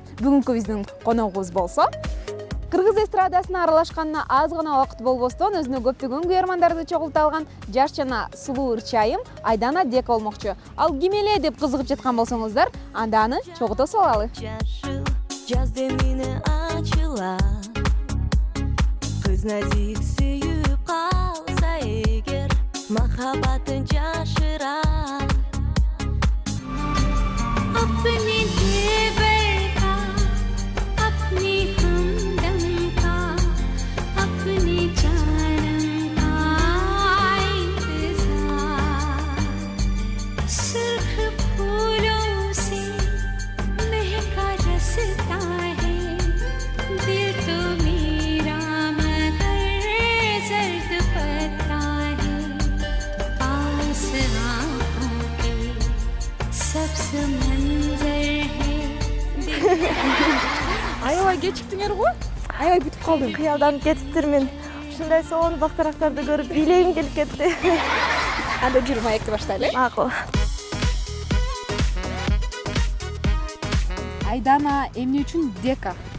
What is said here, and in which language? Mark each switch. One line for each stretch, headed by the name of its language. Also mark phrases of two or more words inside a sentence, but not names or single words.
Kyrgyz: Бүгүнкү биздин коногубуз болсо, кыргыз эстрадасына аралашканына аз гана убакыт болбостон өзүнө көптөгөн күйөрмандарды чогулта алган жаш жана сулуу ырчайым Айдана Дека болмокчу. Ал ким эле деп кызыгып жаткан болсоңуздар, анда аны чогулта салалы. Жаз демини ачыла, кыз назик сүйүп калса эгер, махаббатын жашыра.
Hindi: अपनी देवर का, अपनी हमदम का, अपनी जानम का इंतजार। सुर्ख फूलों से महका रसता है दिल तो मेरा, मगर जर्द पता है पास आँखों के सबसे
Kyrgyz: Аябай кечиктиңер го? Аябай бүтүп калдым. Кыялданып кетиптирмин. Ушундай сонун бактарактарды көрүп бийлегим келип кетти. Анда жүрүп маекти баштайлы. Макул. Айдана эмне үчүн Дека?